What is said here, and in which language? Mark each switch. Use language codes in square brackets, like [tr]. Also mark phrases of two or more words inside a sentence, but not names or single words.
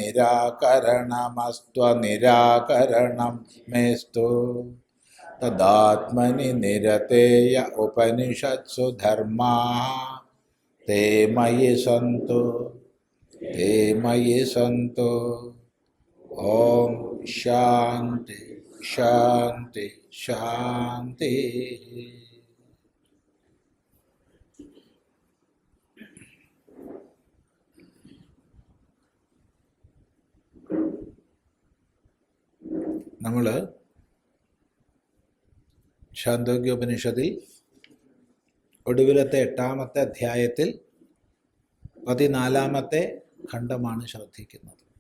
[sa] निराकरणमस्त्वनिराकरणं मेस्तु तदात्मनि निरतेय उपनिषत्सु धर्माः ते मयि सन्तु ओम शांति शांति शांति. [ml] നമ്മൾ ഛാന്തോഗ്യോപനിഷത്തിൽ ഒടുവിലത്തെ 8-ാമത്തെ അധ്യായത്തിൽ 14-ാമത്തെ ഖണ്ഡമാണ് ശ്രദ്ധിക്കുന്നത്.